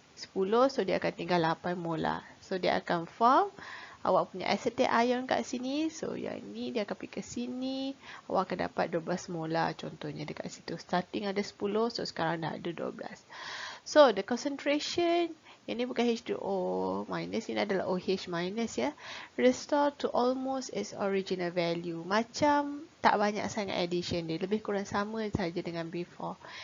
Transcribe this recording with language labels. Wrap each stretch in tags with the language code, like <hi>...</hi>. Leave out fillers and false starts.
<ms>10, so dia akan tinggal 8 molar. So, dia akan form awak punya acetic ion kat sini. So, yang ni dia akan pergi ke sini. Awak akan dapat 12 molar contohnya dekat situ. Starting ada 10, so sekarang dah ada 12. So,</ms> <en>the concentration,</en> <ms>ini bukan H2O minus, ini adalah OH minus ya.</ms> <en>Restore to almost its original value.</en> <ms>Macam tak banyak sangat addition dia. Lebih kurang sama saja dengan before.</ms>